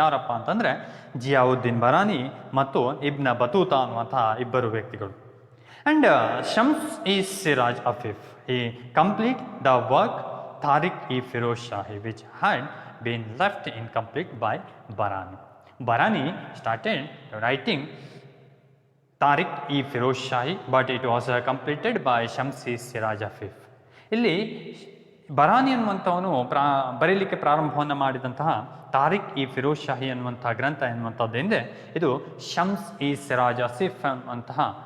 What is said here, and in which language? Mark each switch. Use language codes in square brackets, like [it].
[kn] ಯಾರಪ್ಪ ಅಂತಂದರೆ ಜಿಯಾವುದ್ದೀನ್ ಬರಾನಿ ಮತ್ತು ಇಬ್ನ ಬತೂತ ಅನ್ನುವಂತಹ ಇಬ್ಬರು ವ್ಯಕ್ತಿಗಳು. [en] And Shams e Siraj Afif, ಈ complete the work Tariq e Firoz Shahi which had been left incomplete by Barani. Barani started writing Tariq e Firoz Shahi, but it was completed by Shamsi Siraj Afif. [kn] ಇಲ್ಲಿ ಬರಾನಿ ಅನ್ನುವಂಥವನು ಬರೀಲಿಕ್ಕೆ ಪ್ರಾರಂಭವನ್ನು ಮಾಡಿದಂತಹ ತಾರಿಕ್ ಇ ಫಿರೋಜ್ ಶಾಹಿ ಅನ್ನುವಂತಹ ಗ್ರಂಥ ಎನ್ನುವಂಥದ್ದೇನಿದೆ, ಇದು ಶಮ್ಸ್ ಇ ಸಿರಾಜ್ ಅಫೀಫ್ ಅನ್ನುವಂತಹ